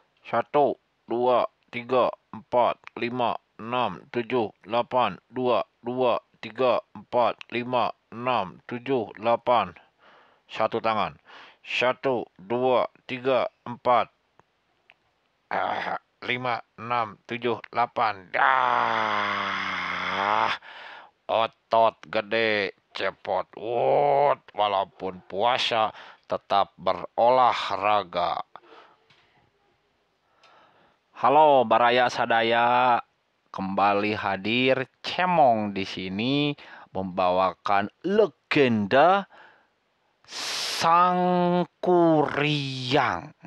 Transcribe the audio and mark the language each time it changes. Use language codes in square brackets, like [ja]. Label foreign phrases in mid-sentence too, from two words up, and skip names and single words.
[id] Satu, dua, tiga, empat, lima, enam, tujuh, delapan. Dua, dua, tiga, empat, lima, enam, tujuh, delapan. Satu tangan. Satu, dua, tiga, empat, lima, enam, tujuh, delapan. Otot gede, cepot. Walaupun puasa, tetap berolahraga. Halo [su] Baraya Sadaya, [id] kembali hadir Cemong di sini membawakan legenda Sangkuriang.